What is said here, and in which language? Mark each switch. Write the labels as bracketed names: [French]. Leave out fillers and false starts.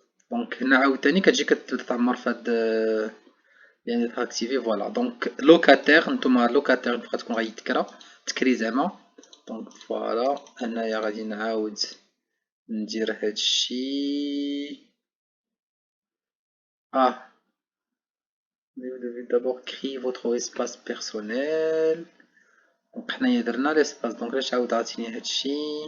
[Arabic] دونك هنا عاوتاني كتجي كتعمر في هاد يعني تاكتيفي، فوالا. دونك لوكاتير، نتوما لوكاتير بقا تكون غيتكرا تكري زعما. دونك فوالا انايا غادي نعاود ندير هادشي. [French] Vous devez d'abord créer votre espace personnel. [Arabic] دونك حنايا درنا ليسباس، دونك علاش عاود عاطيني هادشي.